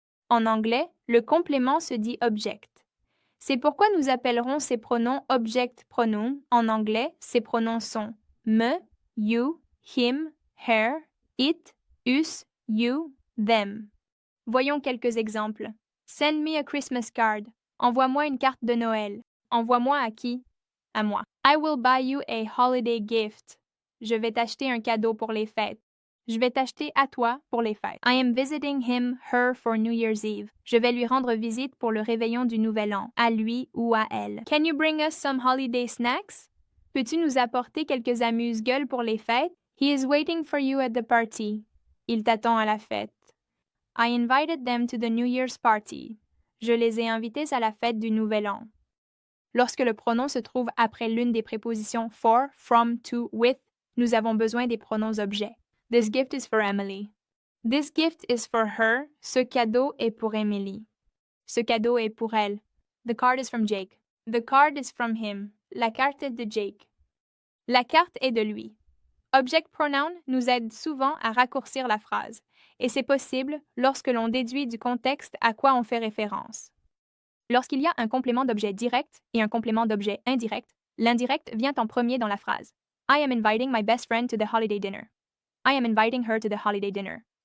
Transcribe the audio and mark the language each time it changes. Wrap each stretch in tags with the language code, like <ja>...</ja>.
<fr>En anglais, le complément se dit object. C'est pourquoi nous appellerons ces pronoms object pronoun. En anglais, ces pronoms sont me, you, him, her, it, us, you, them. Voyons quelques exemples.</fr> <en>Send me a Christmas card.</en> <fr>Envoie-moi une carte de Noël. Envoie-moi à qui? À moi.</fr> <en>I will buy you a holiday gift.</en> <fr>Je vais t'acheter un cadeau pour les fêtes. Je vais t'acheter à toi pour les fêtes.</fr> <en>I am visiting him, her for New Year's Eve.</en> <fr>Je vais lui rendre visite pour le réveillon du Nouvel An, à lui ou à elle.</fr> <en>Can you bring us some holiday snacks?</en> <fr>Peux-tu nous apporter quelques amuse-gueules pour les fêtes?</fr> <en>He is waiting for you at the party.</en> <fr>Il t'attend à la fête.</fr> <en>I invited them to the New Year's party.</en> <fr>Je les ai invités à la fête du Nouvel An. Lorsque le pronom se trouve après l'une des prépositions for, from, to, with, nous avons besoin des pronoms objets.</fr> <en>This gift is for Emily. This gift is for her.</en> <fr>Ce cadeau est pour Emily. Ce cadeau est pour elle.</fr> <en>The card is from Jake. The card is from him.</en> <fr>La carte est de Jake. La carte est de lui. Object pronoun nous aide souvent à raccourcir la phrase, et c'est possible lorsque l'on déduit du contexte à quoi on fait référence. Lorsqu'il y a un complément d'objet direct et un complément d'objet indirect, l'indirect vient en premier dans la phrase.</fr> <en>I am inviting my best friend to the holiday dinner. I am inviting her to the holiday dinner.</en>